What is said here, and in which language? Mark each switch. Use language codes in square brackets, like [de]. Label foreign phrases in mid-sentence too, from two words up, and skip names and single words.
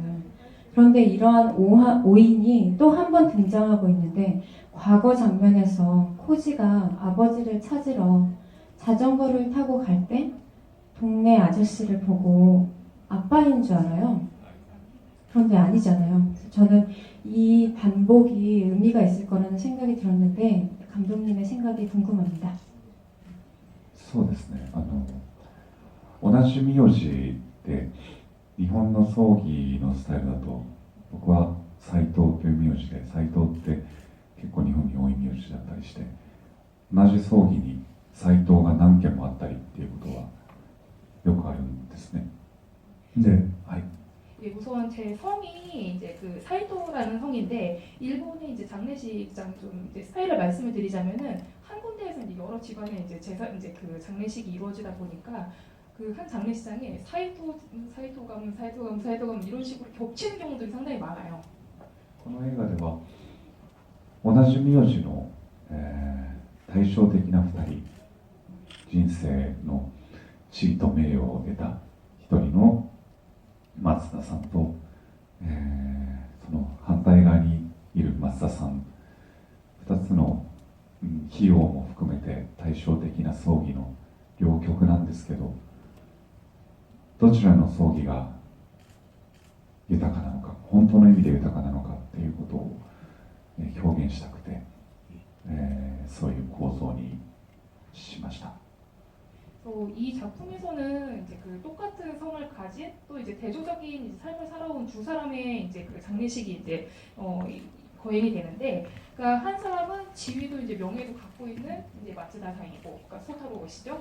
[ko] 그런데 이러한 오인이 또 한 번 등장하고 있는데 과거 장면에서 코지가 아버지를 찾으러 자전거를 타고 갈 때 동네 아저씨를 보고 아빠인 줄 알아요. 그런데 아니잖아요. 저는 이 반복이 의미가 있을 거라는 생각이 들었는데 감독님의 생각이 궁금합니다. [ja] そうですね。同じ名字で日本の葬儀のスタイルだと僕は斉藤という名字で斉藤って結構日本に多い名字だったりして同じ葬儀に斉藤が何件もあったりっていうことはよくあるんですね。で、はい。 [ko] 예, 우선 제 성이 이제 그 사이토라는 성인데 일본의 이제 장례식장 좀 이제 스타일을 말씀을 드리자면은 한 군데에서 이제 여러 집안의 이제 이제 그 장례식이 이루어지다 보니까 그 한 장례식장에 사이토감 이런 식으로 겹치는 경우들이 상당히 많아요. [ja] この映画では同じ名字の、対照的な2人人生の地位と名誉を得た一人の松田さんと、その反対側にいる松田さん2つの費用も含めて対照的な葬儀の両極なんですけどどちらの葬儀が豊かなのか本当の意味で豊かなのかっていうことを表現したくて、そういう構造にしました。 [ko] 이 작품에서는 이제 그 똑같은 성을 가진 또 이제 대조적인 이제 삶을 살아온 두 사람의 이제 그 장례식이 이제 거행이 되는데, 그러니까 한 사람은 지위도 이제 명예도 갖고 있는 이제 마츠다 상이고, 그러니까 소타로시죠.